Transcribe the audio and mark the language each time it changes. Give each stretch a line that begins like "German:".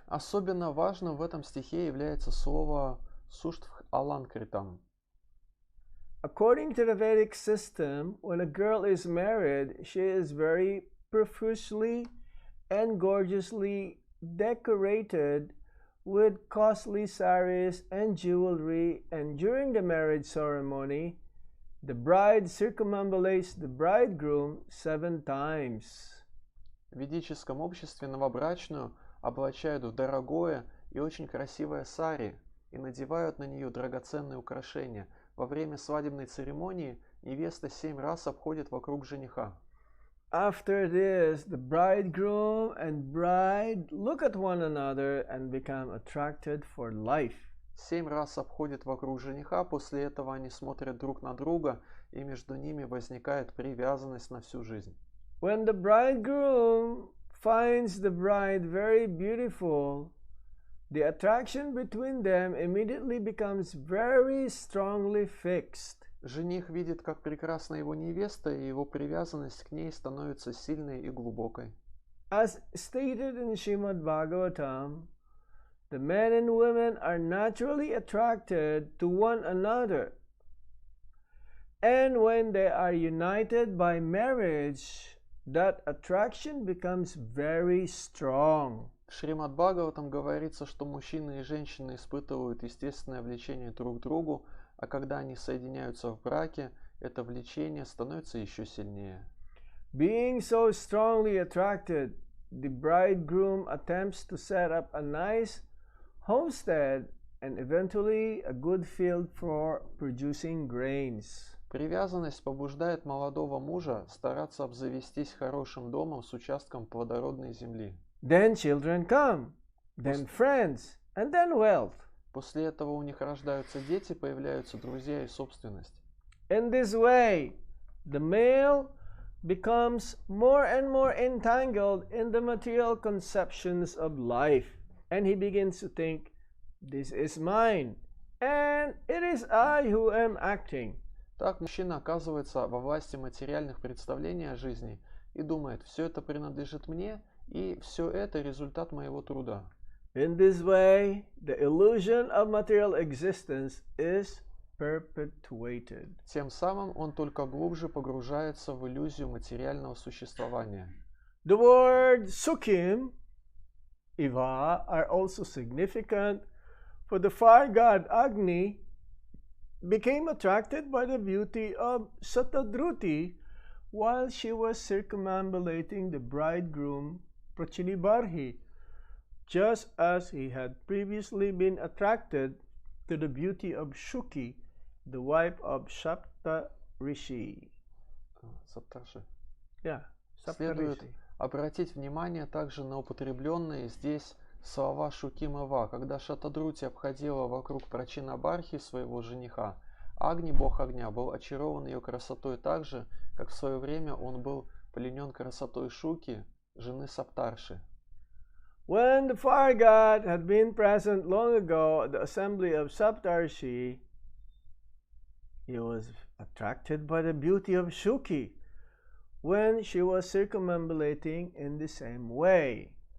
Russian: Особенно важным в этом стихе является слово Суштв Аланкритам.
English: According to the Vedic system, when a girl is married, she is very profusely and gorgeously decorated with costly saris and jewelry, and during the marriage ceremony, the bride circumambulates the bridegroom 7 times.
Russian: В ведическом обществе новобрачную облачают в дорогое и очень красивое сари и надевают на нее драгоценные украшения. Во время свадебной церемонии невеста 7 раз обходит вокруг жениха.
English: After this, the bridegroom and bride look at one another and become attracted for life.
Russian: 7 раз обходит вокруг жениха, после этого они смотрят друг на друга, и между ними возникает привязанность на всю жизнь.
English: When the bridegroom finds the bride very beautiful, the attraction between them immediately becomes very strongly fixed.
Russian: Жених видит, как прекрасна его невеста, и его привязанность к ней становится сильной и глубокой.
English: As stated in Srimad Bhagavatam, the men and women are naturally attracted to one another. And when they are united by marriage, that attraction becomes very strong.
Russian: В Шримад Бхагаватам говорится, что мужчины и женщины испытывают естественное влечение друг к другу, а когда они соединяются в браке, это влечение становится еще сильнее.
English: Being so strongly attracted, the bridegroom attempts to set up a nice homestead and eventually a good field for producing grains.
Russian: Привязанность побуждает молодого мужа стараться обзавестись хорошим домом с участком плодородной земли.
English: Then children come, then friends, and then wealth.
Russian: После этого у них рождаются дети, появляются друзья и собственность.
English: In this way, the male becomes more and more entangled in the material conceptions of life, and he begins to think, this is mine, and it is I who am acting.
Russian: Так мужчина оказывается во власти материальных представлений о жизни и думает, все это принадлежит мне, и все это результат моего труда.
English: In this way, the illusion of material existence is perpetuated.
Russian: Тем самым он только глубже погружается в иллюзию материального существования.
English: The word Sukhim, Iva, are also significant, for the fire god Agni became attracted by the beauty of Satadruti while she was circumambulating the bridegroom Prachinibarhi, just as he had previously been attracted to the beauty of Shuki, the wife of Sapta Rishi. Yeah, Sapta
Russian: Следует
English: Rishi.
Russian: обратить внимание также на употребленные здесь слова Шукимова, когда Шатадрути обходила вокруг Прачинабархи своего жениха. Агни, бог огня, был очарован ее красотой так же, как в свое время он был пленен красотой Шуки, жены Саптарши.
English: When the fire god had been present long ago at the assembly of Saptarshi, he was attracted by the beauty of Shuki when she was circumambulating in the same way.